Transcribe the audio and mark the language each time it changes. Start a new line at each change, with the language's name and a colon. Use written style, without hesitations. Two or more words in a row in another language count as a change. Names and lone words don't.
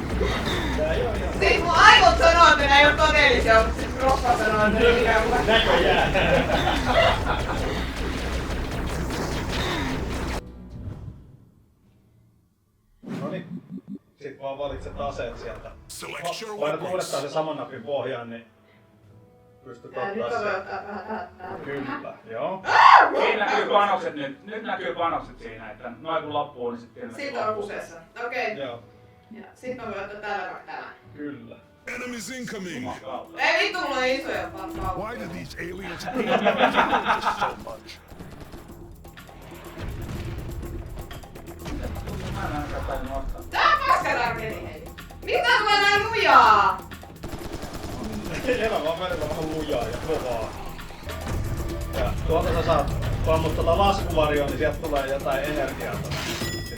Finnish: Siis mun aivot sanoo, että ne ei oo todellisia, mutta sit kroppa sanoo, että ne ikään kuin... Näköjään. Noniin. Sit vaan valitset aseet sieltä.
English: Select your
Finnish: Painat uudestaan
English: weapons.
Finnish: sen saman napin pohjaan, niin pystyt Nyt mä ottaa voin sen. ottaa vähän tähän. Kyllä, joo. Siinä näkyy panokset nyt. Nyt näkyy panokset siinä, että noin kun loppuu, niin sitten Siitä on useassa. Okei. Joo, Ja sit mä voin ottaa täällä vaikka tämän. kyllä.
English: Enemies incoming.
Finnish: Ei vittu, mulla on isoja paukkuja.
English: Why do these aliens hate us so much?
Finnish: Tää on paskatarkeni hei. Mitä tulee näin lujaa? Elämä on välillä vähän lujaa ja kovaa. Ja tuolta sä saat, kun ammut tuota laskuvarjoon, niin sieltä tulee jotain energiaa.